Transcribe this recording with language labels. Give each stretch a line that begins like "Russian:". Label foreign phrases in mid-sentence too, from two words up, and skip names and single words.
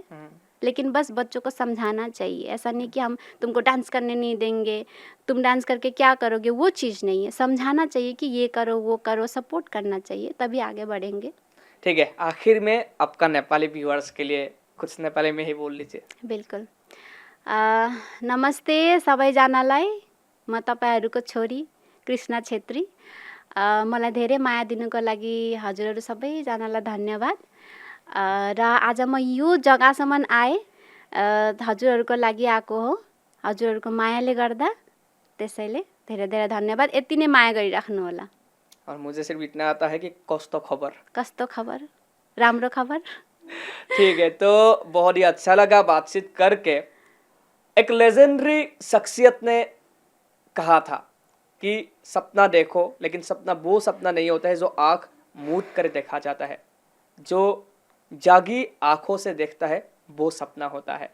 Hindi: लेकिन बस बच्चों को समझाना चाहिए, ऐसा नहीं कि हम तुमको डांस करने नहीं देंगे, तुम डांस करके क्या करोगे, वो चीज़ नहीं है। समझाना चाहिए कि ये करो वो करो, सपोर्ट करना चाहिए, तभी आगे बढ़ेंगे। ठीक है, आखिर में आपका नेपाली व्यूअर्स के लिए कुछ नेपाली में ही बोल लीजिए। बिल्कुल।
Nepali: नमस्ते सबैजनालाई, म तपाईँहरूको छोरी कृष्णा छेत्री। मलाई धेरै माया दिनुको लागि हजुरहरू सबैजनालाई धन्यवाद। र आज म यो जग्गासम्म आएँ, हजुरहरूको लागि आएको हो, हजुरहरूको मायाले गर्दा, त्यसैले धेरै धेरै धन्यवाद। यति नै माया गरिराख्नु होला।
Hindi: और मुझे सिर्फ इतना आता है कि
Nepali: कस्तो खबर, राम्रो खबर।
Hindi: ठीक है, तो बहुत ही अच्छा लगा बातचीत करके। एक लेजेंडरी शख्सियत ने कहा था कि सपना देखो, लेकिन सपना वो सपना नहीं होता है जो आँख मूंद कर देखा जाता है, जो जागी आँखों से देखता है वो सपना होता है।